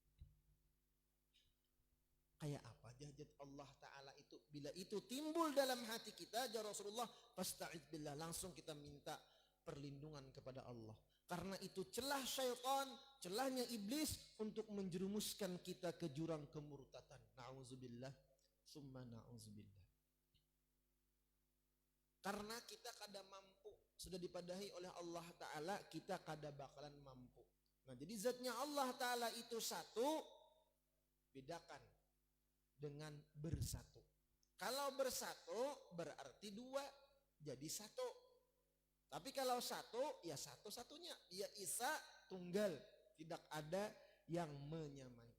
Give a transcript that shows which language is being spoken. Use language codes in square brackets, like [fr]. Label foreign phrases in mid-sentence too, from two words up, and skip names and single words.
[id] Kayak apa zat [ar] الله تعالى [id] itu? Bila itu timbul dalam hati kita, [ar] يا رسول الله, فاستعذ بالله, [id] langsung kita minta perlindungan kepada Allah. Karena itu celah syaitan, celahnya iblis untuk menjerumuskan kita ke jurang kemurtatan. [ar] نعوذ بالله، ثم نعوذ بالله. [bjn] Karena kita kada mampu, sudah dipadahi oleh [ar] الله تعالى, [bjn] kita kada bakalan mampu. [id] Nah, jadi zatnya [ar] الله تعالى [id] itu satu, bedakan dengan bersatu. Kalau bersatu berarti dua, jadi satu. Tapi kalau satu, ya satu-satunya. Ya Isa tunggal, tidak ada yang menyamai.